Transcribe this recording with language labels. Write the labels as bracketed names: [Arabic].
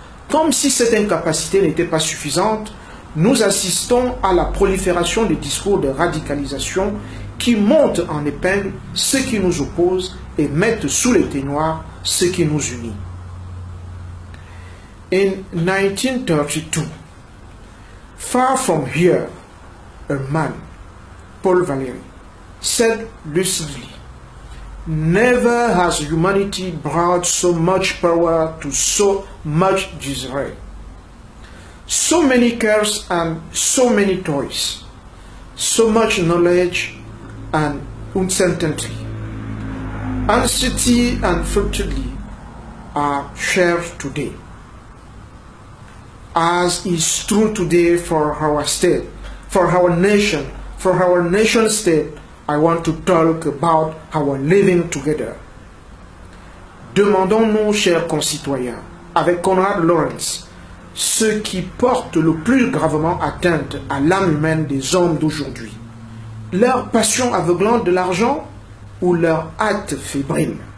[French] Comme si cette incapacité n'était pas suffisante, nous assistons à la prolifération des discours de radicalisation qui montent en épingle ceux qui nous opposent et mettent sous les ténoirs ce qui nous unit. [English] In 1932, far from here, a man, Paul Valéry, said lucidly, "Never has humanity brought so much power to so much disarray. So many cares and so many toys, so much knowledge and uncertainty, anxiety and futility are shared today. As is true today for our state, for our nation state, I want to talk about our living together." [French] Demandons-nous, chers concitoyens, avec Konrad Lorenz, ce qui porte le plus gravement atteinte à l'âme humaine des hommes d'aujourd'hui, leur passion aveuglante de l'argent ou leur hâte fébrile.